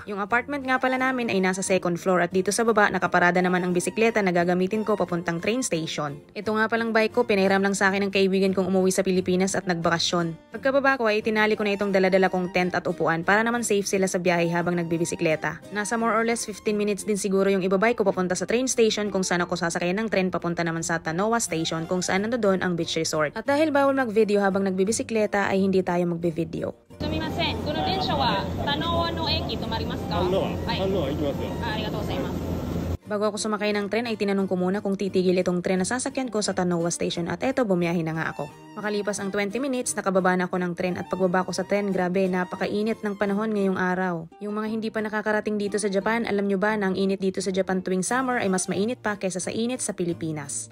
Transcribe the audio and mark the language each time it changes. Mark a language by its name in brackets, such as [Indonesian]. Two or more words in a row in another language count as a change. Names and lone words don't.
[Filipino] Yung apartment nga pala namin ay nasa 2nd floor at dito sa baba nakaparada naman ang bisikleta na gagamitin ko papuntang [English] train station. [Filipino] Ito nga palang bike ko, pinahiram lang sa akin ng kaibigan kong umuwi sa Pilipinas at nagbakasyon. Pagkababa ko ay tinali ko na itong daladala kong tent at upuan para naman safe sila sa biyahe habang nagbibisikleta. Nasa [English] more or less 15 minutes [Filipino] din siguro yung ibabike ko papunta sa [English] train station [Filipino] kung saan ako sasakayan ng tren papunta naman sa Tanowa Station kung saan nandoon ang [English] beach resort. [Filipino] At dahil bawal mag-video habang nagbibisikleta ay hindi tayo magbe-video. [Japanese] Sumimasen, この電車は田野の駅止まりますか？はい。行きますよ。ありがとうございます。 [Filipino] Bago ako sumakay ng tren ay tinanong ko muna kung titigil itong tren na sasakyan ko sa Tanowa Station at eto bumiyahe na nga ako. Makalipas ang 20 minutes, nakababa na ako ng tren at pagbaba ko sa tren, grabe, napakainit ng panahon ngayong araw. Yung mga hindi pa nakakarating dito sa Japan, alam nyo ba na ang init dito sa Japan tuwing summer ay mas mainit pa kaysa sa init sa Pilipinas.